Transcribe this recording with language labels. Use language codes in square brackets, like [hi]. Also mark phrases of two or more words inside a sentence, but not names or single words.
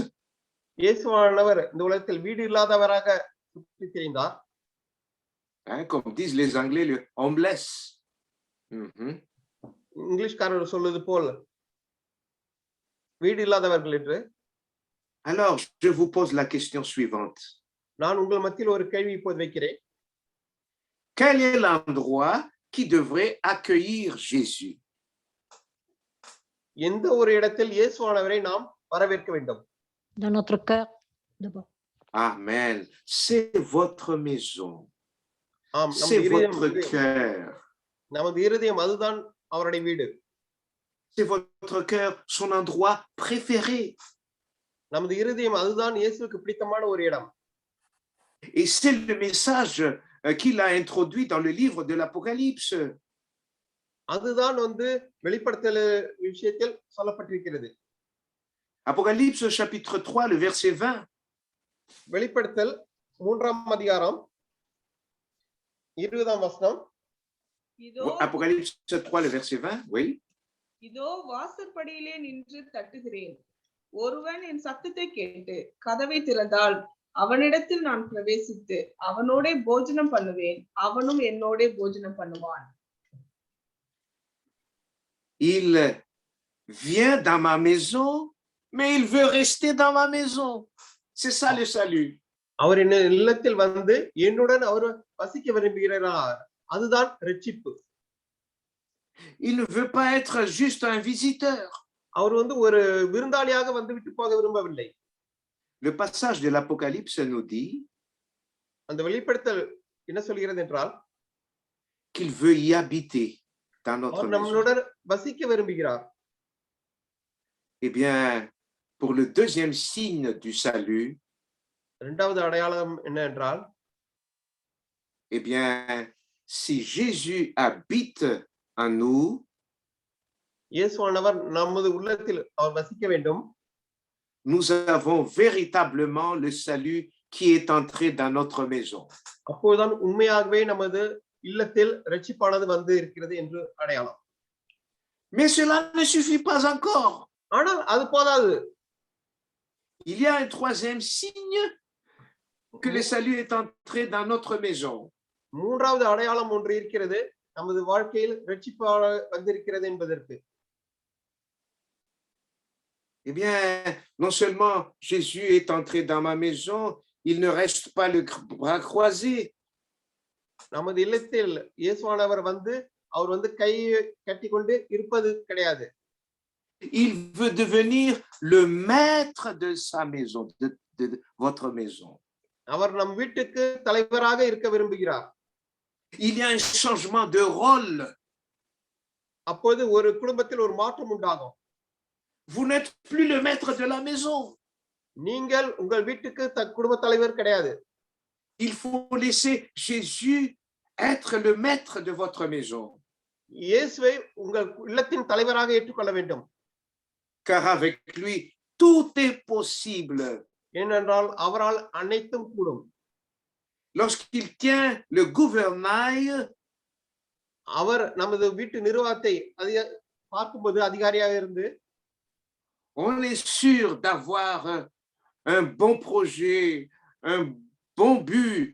[ta] இயேசுவானவர் இந்த உலகத்தில் வீடு இல்லாதவராக சுற்றி திரிந்தார். [fr] Comme disent les Anglais, le homeless. [ta] இங்கிலீஷ்காரர் சொல்வது போல் வீடு இல்லாதவர்கள் என்று. [fr] Alors, je vous pose la question suivante. [ta] நான் உங்கள் மத்தியில் ஒரு கேள்வி இப்போது வைக்கிறேன். [fr] Quel est l'endroit qui devrait accueillir Jésus? [ta] எந்த ஒரு இடத்தில் இயேசுவானவரை நாம் வரவேற்க வேண்டும்? [fr] Dans notre cœur, d'abord. Amen. C'est votre maison. [ta] ஆம், [fr] C'est votre cœur. [ta] நமது இருதயம் அதுதான் அவருடைய வீடு. [fr] C'est votre cœur, son endroit préféré. [ta] நமது இருதயம் அதுதான் இயேசுவுக்கு பிடித்தமான ஒரு இடம். [fr] Et c'est le message qu'il a introduit dans le livre de l'Apocalypse. [ta] அதுதான் வெளிப்படுத்தல் விஷயத்தில் சொல்லப்பட்டிருக்கிறது. [fr] Apocalypse chapitre 3 le verset 20. [ta] வெளிப்படுத்தல் 3ஆம் அதிகாரம் 20ஆம் வசனம். [fr] Apocalypse 3 le verset 20, oui. [ta] இதோ வாசற்படியிலே நின்று தட்டுகிறேன், ஒருவன் என் சத்தத்தை கேட்டு கதவை திறந்தால் அவனிடத்தில் நான் பிரவேசித்து அவனோடே போஜனம் பண்ணுவேன், அவனும் என்னோடே போஜனம் பண்ணுவான். [fr] Il vient dans ma maison, mais il veut rester dans ma maison. C'est ça le salut. [ta] அவர் என்ன இல்லத்தில் என்னுடன் அவர் வசிக்க விரும்புகிறார். அதுதான் இரட்சிப்பு. [fr] Il ne veut pas être juste un visiteur. [ta] அவர் ஒரு விருந்தாளியாக விட்டு போக விரும்பவில்லை. [fr] Le passage de l'Apocalypse nous dit [ta] அந்த வெளிப்படுத்தல் என்ன சொல்கிறது என்றால் [fr] qu'il veut y habiter dans notre maison. [ta] நம்மளுடன் வசிக்க விரும்புகிறார். [fr] Eh bien, pour le deuxième signe du salut, [ta] இரண்டாவது அடையாளம் என்ன என்றால், [fr] eh bien, si Jésus habite en nous, [ta] இயேசுவானவர் நமது உள்ளத்தில் அவர் வசிக்க வேண்டும். [fr] nous avons véritablement le salut qui est entré dans notre maison. [ta] அப்போதுதான் உண்மையாகவே நமது இல்லத்தில் இரட்சிப்பானது இருக்கிறது என்று அடையாளம். [fr] Mais cela ne suffit pas encore. [ta] ஆனால் அது போதாது. [fr] Il y a un troisième signe que le salut est entré dans notre maison. [ta] மூன்றாவது அடையாளம் ஒன்று இருக்கிறது, நமது வாழ்க்கையில் இரட்சிப்பாக வந்திருக்கிறது என்பதற்கு. [fr] Eh bien, non seulement Jésus est entré dans ma maison, il ne reste pas le bras croisé. [ta] நமது இல்லத்தில் இயேசுவானவர் அவர் கை கட்டிக்கொண்டு இருப்பது கிடையாது. [fr] Il veut devenir le maître de sa maison, de votre maison. [ta] அவர் நம் வீட்டுக்கு தலைவராக இருக்க விரும்புகிறார். [fr] Il y a un changement de rôle. [ta] அப்போது ஒரு குடும்பத்தில் ஒரு மாற்றம் உண்டாகும். [fr] Vous n'êtes plus le maître de la maison. [ta] நீங்கள் உங்கள் வீட்டுக்கு குடும்ப தலைவர் கிடையாது. [fr] Il faut laisser Jésus être le maître de votre maison. [ta] இயேசுவை உங்கள் இல்லத்தின் தலைவராக ஏற்றுக்கொள்ள வேண்டும். [fr] Car avec lui tout est possible. [ta] ஏனென்றால் அவரால் அனைத்தும் கூடும். [fr] Lorsqu'il tient le gouvernail, [ta] அவர் நமது வீட்டு நிர்வாகத்தை பார்க்கும்போது அதிகாரியாக இருந்து, [fr] on est sûr d'avoir un bon projet, un bon but.